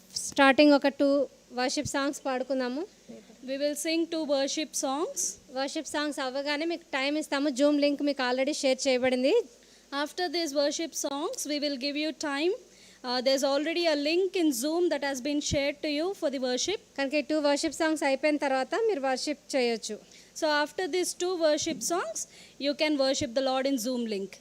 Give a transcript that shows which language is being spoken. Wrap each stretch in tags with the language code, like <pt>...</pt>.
<te>Starting ఒక 2 worship songs పాడుకుందాము.</te> <en>We will sing 2 worship songs.</en> <te>Worship songs అవ్వగానే మీకు time ఇస్తాము. జూమ్ లింక్ మీకు ఆల్రెడీ షేర్ చేయబడింది.</te> <en>After these worship songs, we will give you time. There's already a link in Zoom that has been shared to you for the worship.</en> <te>కనుక ఈ 2 worship songs అయిపోయిన తర్వాత మీరు worship చేయొచ్చు.</te> <en>So after these 2 worship songs, you can worship the Lord in Zoom link.</en>